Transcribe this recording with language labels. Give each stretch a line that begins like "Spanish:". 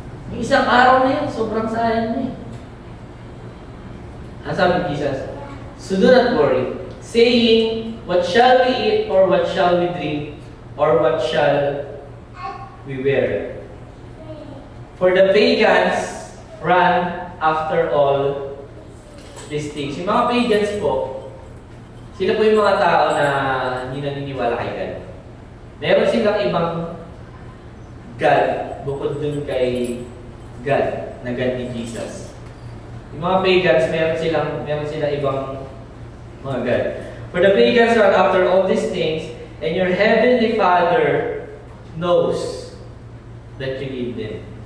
Filipino: Yung isang araw na yun, sobrang sayang na eh. Ang sabi ni Jesus,
English: So do not worry, saying, what shall we eat, or what shall we drink, or what shall we wear? For the pagans run after all these things.
Filipino: Yung mga pagans po, sila po yung mga tao na hindi naniniwala kay God. Meron silang ibang God bukod dun kay God, na God ni Jesus. Yung mga pagans, meron silang ibang mga God.
English: For the pagans run after all these things, and your heavenly Father knows that you need them.